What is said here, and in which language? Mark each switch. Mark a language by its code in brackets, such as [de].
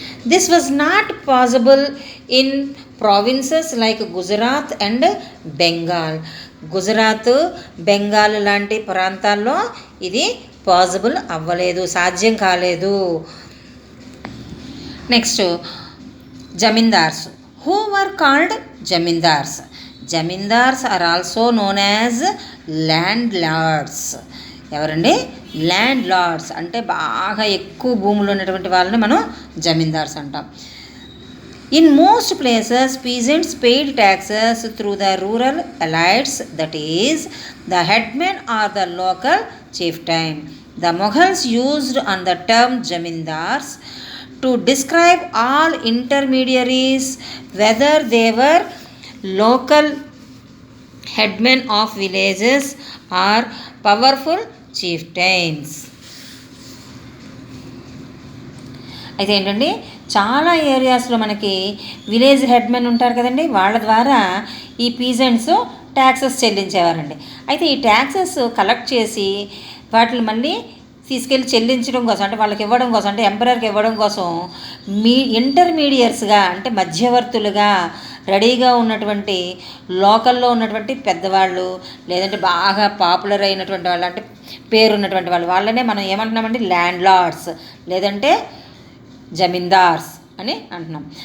[en] This was not possible in provinces like Gujarat and Bengal. [te] Gujarat, Bengal లాంటి ప్రాంతాల్లో ఇది possible అవ్వలేదు, సాధ్యం కాలేదు. [en] Next, zamindars. Who were called zamindars? Zamindars are also known as landlords. [te] ఎవరండి? Land Lord's అంటే బాగా ఎక్కువ భూములు ఉన్నటువంటి వాళ్ళని మనం జమీందార్స్ అంటాం. [en] In most places peasants paid taxes through the rural elites, that is the headmen or the local chieftain. The Mughals used on the term jamindars to describe all intermediaries, whether they were local headmen of villages or powerful chieftains. [te] అయితే ఏంటండి, చాలా ఏరియాస్లో మనకి village హెడ్మెన్ ఉంటారు కదండి, వాళ్ళ ద్వారా ఈ పీజెంట్స్ ట్యాక్సెస్ చెల్లించేవారండి. అయితే ఈ ట్యాక్సెస్ కలెక్ట్ చేసి వాటిని మళ్ళీ తీసుకెళ్ళి చెల్లించడం కోసం, అంటే వాళ్ళకి ఇవ్వడం కోసం, అంటే ఎంపరర్కి ఇవ్వడం కోసం ఇంటర్మీడియట్స్గా అంటే మధ్యవర్తులుగా రెడీగా ఉన్నటువంటి లోకల్లో ఉన్నటువంటి పెద్దవాళ్ళు, లేదంటే బాగా పాపులర్ అయినటువంటి వాళ్ళు, అంటే పేరున్నటువంటి వాళ్ళు, వాళ్ళనే మనం ఏమంటున్నామంటే ల్యాండ్ లార్డ్స్ లేదంటే జమీందార్స్ అని అంటున్నాం.